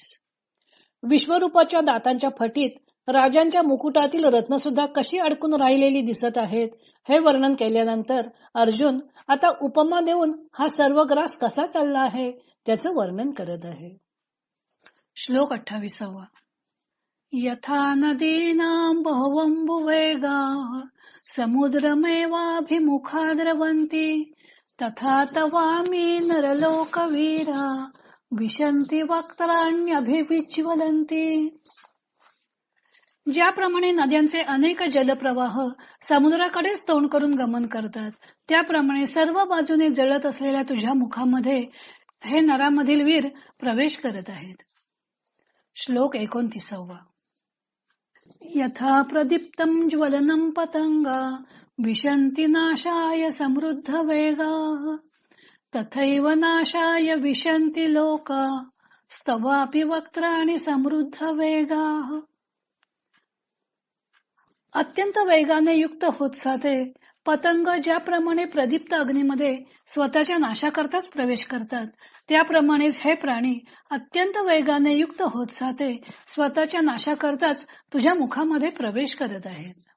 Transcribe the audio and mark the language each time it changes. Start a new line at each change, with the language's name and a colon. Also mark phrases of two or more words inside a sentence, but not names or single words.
Marathi: विश्वरूपाच्या दातांच्या फटीत राजांच्या मुकुटातील रत्न सुद्धा कशी अडकून राहिलेली दिसत आहेत हे वर्णन केल्यानंतर अर्जुन आता उपमा देऊन हा सर्व ग्रास कसा चालला आहे त्याचं वर्णन करत आहे. श्लोक 28.
Sanskrit: यथा नदीनां बहवम्बुवेगाः समुद्रमेवाभिमुखा द्रवन्ति तथा तवामि नरलोकवीरा विशन्ति वक्त्राण्यभिविज्वलन्ति.
Marathi: ज्याप्रमाणे नद्यांचे अनेक जलप्रवाह समुद्राकडेच तोंड करून गमन करतात, त्याप्रमाणे सर्व बाजूने जळत असलेल्या तुझ्या मुखामध्ये हे नरामधील वीर प्रवेश करत आहेत. श्लोक 29.
Sanskrit: यथा प्रदीप्तं ज्वलनं पतंगा विशन्ति नाशाय समृद्ध वेगाः तथैव नाशाय विशन्ति लोका स्तवापि वक्त्राणि समृद्ध वेगाः.
Marathi: अत्यंत वेगाने युक्त होत साते पतंग ज्याप्रमाणे प्रदीप्त अग्नीमध्ये स्वतःच्या नाशाकरताच प्रवेश करतात, त्याप्रमाणेच हे प्राणी अत्यंत वेगाने युक्त होत साते स्वतःच्या नाशाकरताच तुझ्या मुखामध्ये प्रवेश करत आहेत.